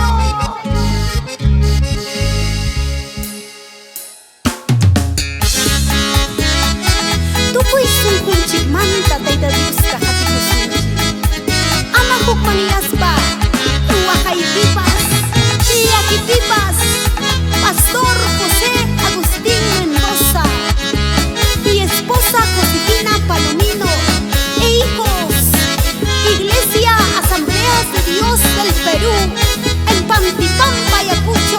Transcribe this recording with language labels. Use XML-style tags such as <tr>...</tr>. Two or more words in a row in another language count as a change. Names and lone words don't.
<qu>Tukuy sunqunchikmanta Tayta Diosta hatikusninchik, ama hukmaniyaspa waqaypipas llakiypipas Pastor José Agustín Mendoza y esposa Josefina Palomino e hijos, Iglesia Asambleas de Dios del Perú en Pantipampa, Ayacucho.</qu>